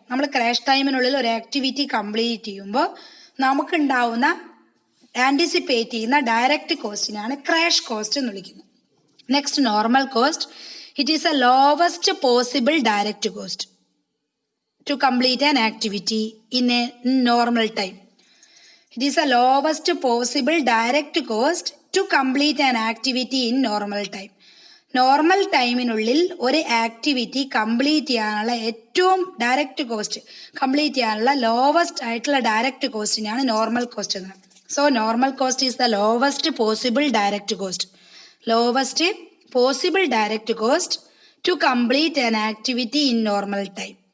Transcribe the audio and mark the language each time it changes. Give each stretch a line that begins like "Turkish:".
Malayalam: നമ്മൾ ക്രാഷ് ടൈമിനുള്ളിൽ ഒരു activity complete ചെയ്യുമ്പോൾ നമുക്കുണ്ടാവുന്ന ആൻറ്റിസിപ്പേറ്റ് ചെയ്യുന്ന ഡയറക്റ്റ് കോസ്റ്റിനാണ് ക്രാഷ് കോസ്റ്റ് എന്ന് വിളിക്കുന്നത്.
English: Next, normal cost. It is a lowest possible direct cost to complete an activity in a normal time. It is a lowest possible direct cost to complete an activity in normal time.
Malayalam: Normal ടൈമിനുള്ളിൽ ഒരു activity complete ചെയ്യാനുള്ള ഏറ്റവും direct cost, complete ചെയ്യാനുള്ള lowest ആയിട്ടുള്ള direct കോസ്റ്റിനാണ് normal cost എന്ന് പറയുന്നത്.
English: So normal cost is the lowest possible direct cost. Lowest possible direct cost to complete an activity in normal time.